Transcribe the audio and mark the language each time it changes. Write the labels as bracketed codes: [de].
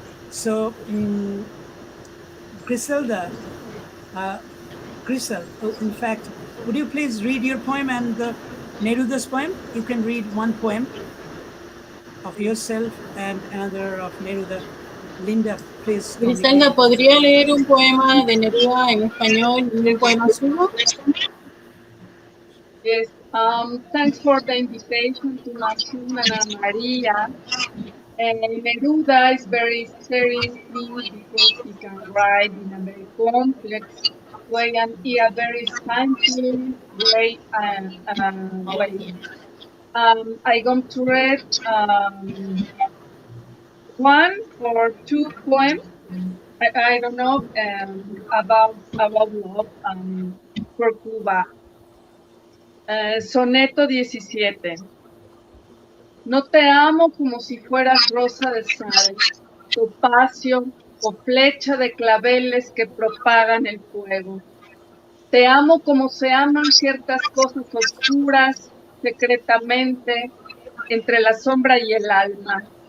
[en] So, Griselda, Grisel, in fact, would you please read your poem and Neruda's poem? You can read one poem of yourself and another of Neruda. Linda, please. [es] Griselda, ¿podría leer un poema de Neruda en español y un poema suyo? [en] Yes. Thanks for the invitation to Maxim and Maria. And Neruda is very interesting because he can write in a very complex way and in a very scientific way. I going to read one or two poems. I don't know about love for Cuba. [es] Soneto 17. No te amo como si fueras rosa de sal, topacio o flecha de claveles que propagan el fuego. Te amo como se aman ciertas cosas oscuras, secretamente, entre la sombra y el alma.